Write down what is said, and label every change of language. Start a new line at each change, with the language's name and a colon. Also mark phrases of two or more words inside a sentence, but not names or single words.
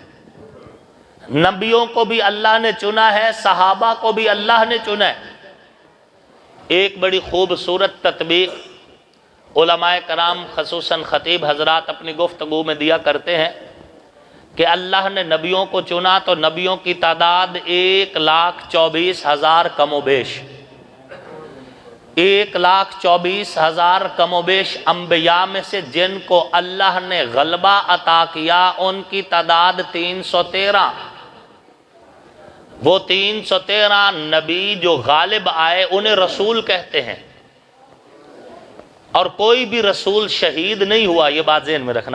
Urdu: نبیوں کو بھی اللہ نے چنا ہے، صحابہ کو بھی اللہ نے چنا ہے۔ ایک بڑی خوبصورت تطبیق علماء کرام خصوصاً خطیب حضرات اپنی گفتگو میں دیا کرتے ہیں کہ اللہ نے نبیوں کو چنا تو نبیوں کی تعداد 1,24,000 کم و بیش، 1,24,000 کم و بیش انبیاء میں سے جن کو اللہ نے غلبہ عطا کیا ان کی تعداد 313۔ وہ 313 نبی جو غالب آئے انہیں رسول کہتے ہیں، اور کوئی بھی رسول شہید نہیں ہوا، یہ بات ذہن میں رکھنا۔